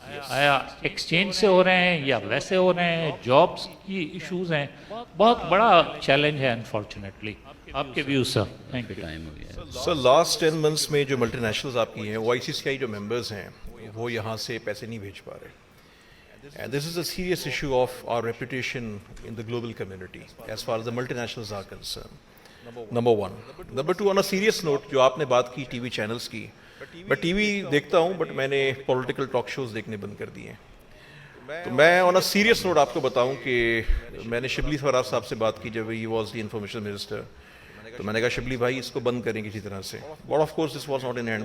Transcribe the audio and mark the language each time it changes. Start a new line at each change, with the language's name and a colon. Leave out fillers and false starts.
Hindi: आया एक्सचेंज से हो रहे हैं या वैसे हो रहे हैं, जॉब्स की इश्यूज हैं. बहुत बड़ा चैलेंज है अनफॉर्चुनेटली. आपके views sir? Thank you. Time हो गया. सर लास्ट 10 मंथ्स में जो मल्टीनेशनल्स आपकी हैं, वो ICCI जो मेंबर्स हैं, वो यहाँ से पैसे नहीं भेज पा रहे.
English: And this is a serious issue of our reputation in the global community as far as the multinationals are concerned. Number one. Number two, on a serious note,
Hindi: जो आपने बात की टीवी चैनल्स की, मैं टीवी देखता हूँ but मैंने political talk shows देखने बंद कर दिए. तो मैं ऑन अ सीरियस नोट आपको बताऊं कि मैंने शिबली फराज साहब से बात की जब
English: He was the information minister.
Hindi: तो मैंने कहा शिबली भाई इसको बंद करें किसी तरह से.
English: But of course this was not in hand.